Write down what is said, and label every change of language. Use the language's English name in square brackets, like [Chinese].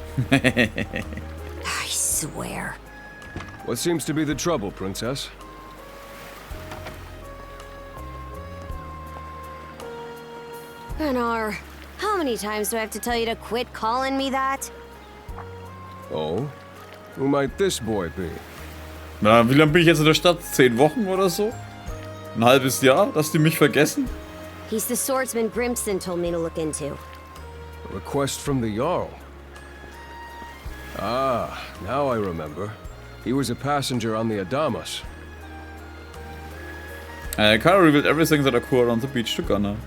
[English] I swear. What seems to be the trouble, Princess? Gunnar, how many times do I have to tell you to quit calling me that? Oh? Who might this boy be? [German] Na, wie lange bin ich jetzt in der Stadt? 10 Wochen oder so? Ein halbes Jahr, dass die mich vergessen? [English] He's the swordsman Grimson told me to look into. A request from the Jarl. Ah, now I remember. He was a passenger on the Adamas. Karja revealed everything that occurred on the beach to Gunnar.